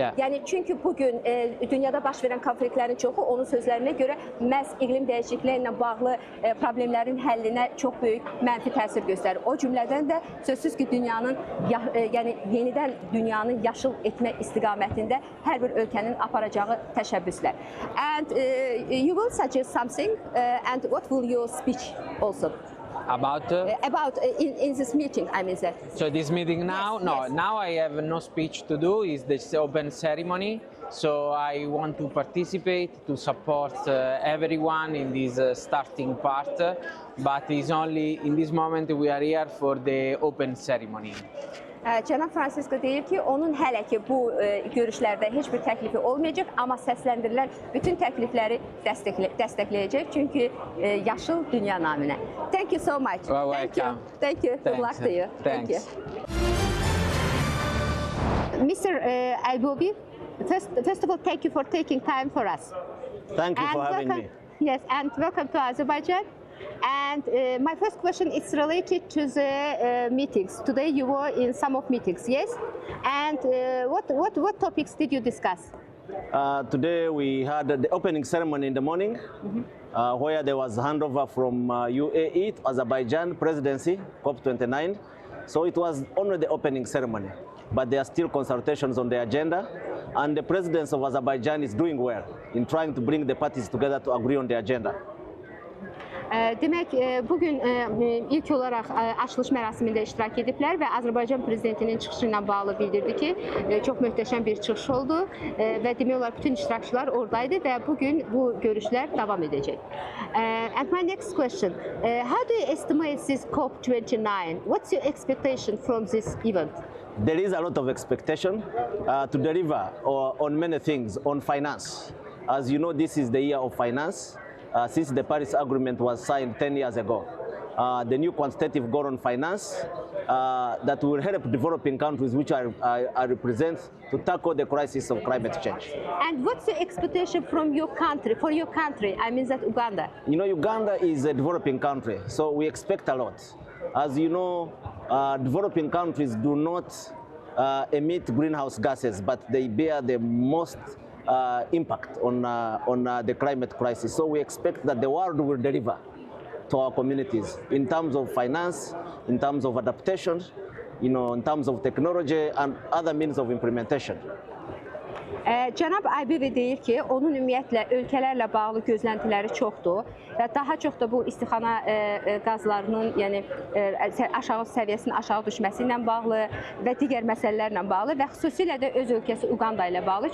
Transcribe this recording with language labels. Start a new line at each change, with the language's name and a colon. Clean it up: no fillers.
Azerbaijani: Yəni çünki bugün dünyada baş verən konfliktlərin çoxu onun sözlərinə görə məhz iqlim dəyişikliyi ilə bağlı problemlərin həllinə çox böyük mənfi təsir göstərir. O cümlədən də sözsüz ki, dünyanın yəni yenidən dünyanın yaşıl etmə istiqamətində hər bir ölkənin aparacağı təşəbbüslər.
English: And you will suggest something and what will your speech also? About in this meeting, I mean that. So this meeting now? Yes, no, yes. Now I have no speech to do. It's this open ceremony. So I want to participate, to support everyone in this starting part. But it's only in this moment we are here for the open ceremony.
Azerbaijani: Cənab Francisco deyir ki, onun hələ ki bu görüşlərdə heç bir təklifi olmayacaq, amma səsləndirilən bütün təklifləri dəstəkləyəcək, çünki yaşıl dünya naminə.
English: Thank you so much. Thank you. Thank you. Good luck to you. Thanks. Thank you. Mr. Albobi, first of all, thank you for taking time for us. Thank you for having me. Yes, and welcome to Azerbaijan. And my first question is related to the meetings. Today you were in some of meetings, yes? And what topics did you discuss? Today we had the opening ceremony in the morning, where there was handover from UAE to Azerbaijan presidency, COP29. So it was only the opening ceremony, but there are still consultations on the agenda. And the presidency of Azerbaijan is doing well in trying to bring the parties together to agree on the agenda.
Azerbaijani: Demək, bugün ilk olaraq açılış mərasimində iştirak ediblər və Azərbaycan prezidentinin çıxışı ilə bağlı bildirdi ki, çox möhtəşəm bir çıxış oldu və demək olar bütün iştirakçılar oradaydı və bugün bu görüşlər davam edəcək.
English: And my next question, how do you estimate this COP29? What's your expectation from this event? There is a lot of expectation to deliver on many things, on finance. As you know, this is the year of finance. Since the Paris Agreement was signed 10 years ago. The new quantitative goal on finance that will help developing countries, which I represent, to tackle the crisis of climate change. And what's the expectation from your country, for your country? I mean that Uganda. You know, Uganda is a developing country, so we expect a lot. As you know, developing countries do not emit greenhouse gases, but they bear the most impact on the climate crisis. So we expect that the world will deliver to our communities in terms of finance, in terms of adaptation, you know, in terms of technology and other means of implementation.
Azerbaijani: Cənab Aybivi deyir ki, onun ümumiyyətlə ölkələrlə bağlı gözləntiləri çoxdur və daha çox da bu istixana qazlarının, yəni aşağı səviyyəsinin aşağı düşməsi ilə bağlı və digər məsələlərlə bağlı və xüsusilə də öz ölkəsi Uganda ilə bağlı.